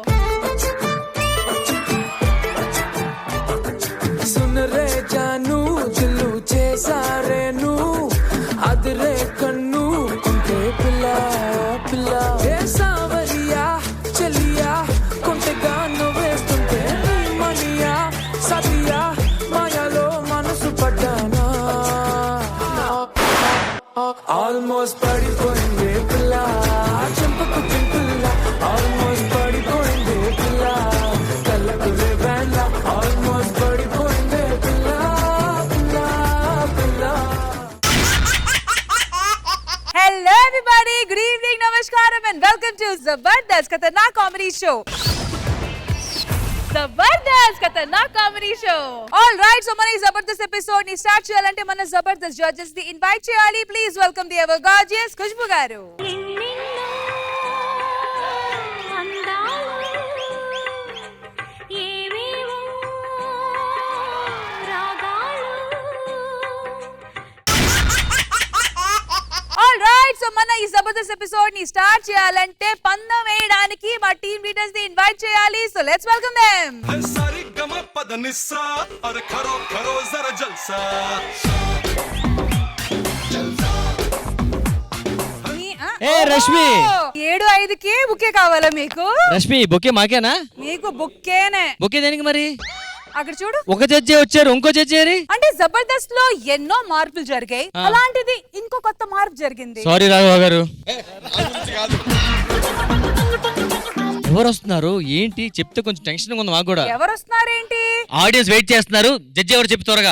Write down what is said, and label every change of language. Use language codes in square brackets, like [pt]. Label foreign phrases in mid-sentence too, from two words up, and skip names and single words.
[hi] सुन रे जानू दिलू [te] చేసారే ను అదరే కన్ను కొంటే పిల్ల పిల్ల ఏ సావరియా చలియా కొంటగా నవ్వేస్తుంటే మనియా సతియా మాయలో మనసు పడ్డానా ఆల్మోస్ట్ పడిపోయింది పిల్ల చెంపకు చింపుల్ల ఆల్మోస్ట్ పడిపోయింది పిల్ల కళ్ళకు రేవేళ్ళ ఆల్మోస్ట్ పడిపోయింది పిల్ల పిల్ల పిల్ల. [en] Hello everybody, good evening, namaskaram and welcome to Zabardast Khatarnak Comedy Show. Zabardast Khatarnak Comedy Show. All right, so [te] మన Zabardast ఎపిసోడ్ ని స్టార్ట్ చేయాలంటే మన Zabardast జడ్జెస్ ని ఇన్వైట్ చేయాలి. [en] Please welcome the ever gorgeous Khushbu garu. All right, so [te] మన ఈ Zabardast ఎపిసోడ్ ని స్టార్ట్ చేయాలంటే పందెం వేయడానికి మా టీమ్ లీడర్స్ ని ఇన్వైట్ చేయాలి. [en] So let's welcome them. [hi] सारी गमा पदनिसा और करो करो जरा जलसा [te] ఏ రష్మి 7:05కి బుకే కావాలా మీకు? రష్మి బొకే మాకేనా? మీకు బుక్కేనే. బొకే దేనికి మరి? అక్కడ చూడు, ఒక జడ్జి వచ్చారు, ఇంకో జడ్జి అంటే జబర్దస్త్ లో ఎన్నో మార్పులు జరిగాయి, అలాంటిది ఇంకో కొత్త మార్పు జరిగింది. సారీ రాఘవ గారు. ఎవరు వస్తున్నారు ఏంటి చెప్తే కొంచెం టెన్షన్ ఉంది మాకు కూడా. ఎవరు వస్తున్నారేంటి? ఆడియన్స్ వెయిట్ చేస్తున్నారు, జడ్జి ఎవరు చెప్పి త్వరగా.